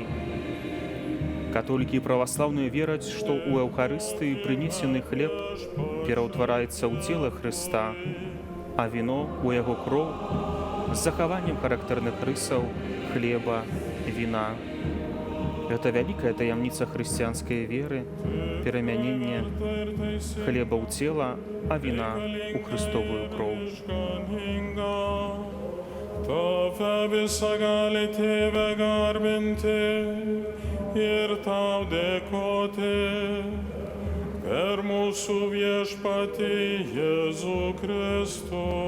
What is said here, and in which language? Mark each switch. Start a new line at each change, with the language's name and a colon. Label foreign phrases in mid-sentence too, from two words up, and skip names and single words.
Belarusian: Католікі і праваслаўныя вераць, што ў эўхарыстыі прынесены хлеб пераўтвараецца ў цела Хрыста, а віно ў яго кроў з захаваннем характэрных рысаў хлеба, віна. Гэта вялікая таямніца хрысціянскай веры, перамянення хлеба ў цела, а віна ў Христовую кроў.
Lithuanian: Tave visagali tėve garbinti ir tau dėkoti per mūsų viešpatį Jėzų Kristų.